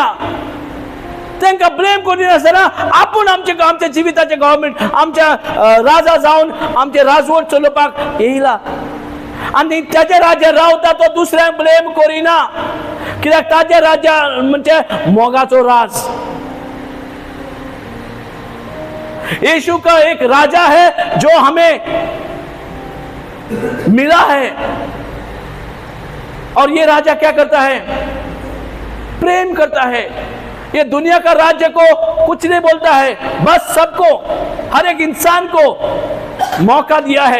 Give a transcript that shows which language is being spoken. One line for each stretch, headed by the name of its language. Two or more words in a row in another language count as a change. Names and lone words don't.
Konkani: तांकां ब्लेम करिनासतना आपूण आमच्या जिविताचे गव्हर्मेंट, आमच्या राजा जावन आमचे राजवट चलोवपाक येयला. आनी ताजे राज्य रावता तो दुसऱ्यांक ब्लेम करिना, कित्याक ताजे राज्य म्हणजे मोगाचो राज.
Hindi: यीशु का एक राजा है जो हमें मिला है, और ये राजा क्या करता है? प्रेम करता है. ये दुनिया का राज्य को कुछ नहीं बोलता है, बस सबको, हर एक इंसान को मौका दिया है.